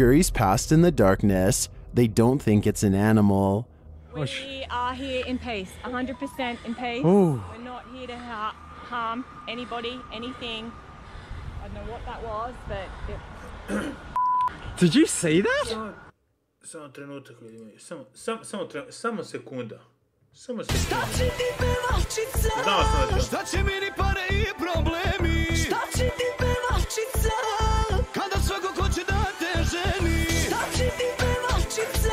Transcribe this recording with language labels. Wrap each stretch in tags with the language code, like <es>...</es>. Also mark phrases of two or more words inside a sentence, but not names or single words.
<en>Something scurries past in the darkness, they don't think it's an animal. We are here in peace, 100% in peace. Oh. We're not here to harm anybody, anything. I don't know what that was, but... Did you see that?</en> <sr>Samo trenutak, ljudi. Samo sekunda. Samo sekunda. Znao sam da ću. Šta će meni pare i problemi? Šta će ti pevačica? Kada svako hoće da te ženi? Šta će ti pevačica?</sr>